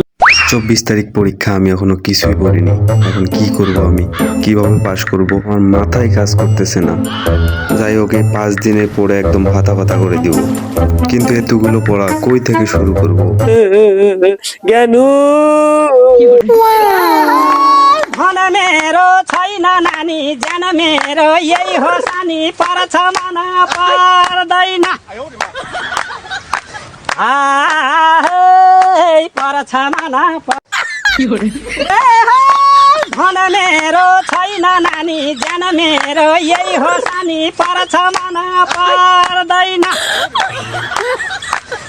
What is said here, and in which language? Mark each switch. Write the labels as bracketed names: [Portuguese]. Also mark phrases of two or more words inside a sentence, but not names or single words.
[Bangla] 24 তারিখ পরীক্ষা, আমি এখনো কিছুই পড়িনি। এখন কি করব, আমি কিভাবে পাশ করব, আমার মাথায় কাজ করতেছে না। যাই হোক, এই 5 দিনে পড়ে একদম ভাতা ভাতা করে দিব। কিন্তু এতগুলো পড়া কই থেকে শুরু করব? [Nepali] জ্ঞানু धन मेरो छैन नानी, ज्यान मेरो यही हो सानी, परछ मन पर्दैन। परछ मन धन मेरो छैन नानी, ज्यान मेरो यही हो सानी, परछ मन पर्दैन।